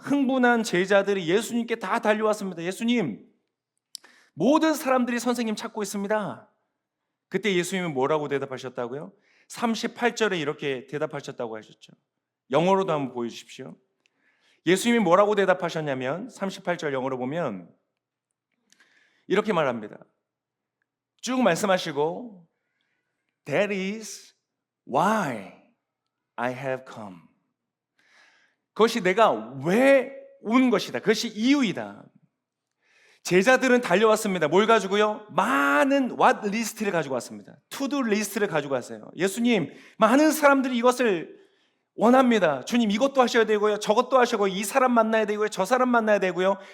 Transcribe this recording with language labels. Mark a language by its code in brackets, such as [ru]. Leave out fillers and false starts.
[ko] 흥분한 제자들이 예수님께 다 달려왔습니다. 예수님, 모든 사람들이 선생님 찾고 있습니다. 그때 예수님은 뭐라고 대답하셨다고요? 38절에 이렇게 대답하셨다고 하셨죠. 영어로도 한번 보여주십시오. 예수님이 뭐라고 대답하셨냐면 38절 영어로 보면 이렇게 말합니다. 쭉 말씀하시고 [en] That is why I have come. [ko] 그것이 내가 왜 온 것이다. 그것이 이유이다. 제자들은 달려왔습니다. 뭘 가지고요? 많은 what 리스트를 가지고 왔습니다. to-do 리스트를 가지고 왔어요. 예수님, 많은 사람들이 이것을 원합니다. 주님, 이것도 하셔야 되고요, 저것도 하셔고, 이 사람 만나야 되고요, 저 사람 만나야 되고요.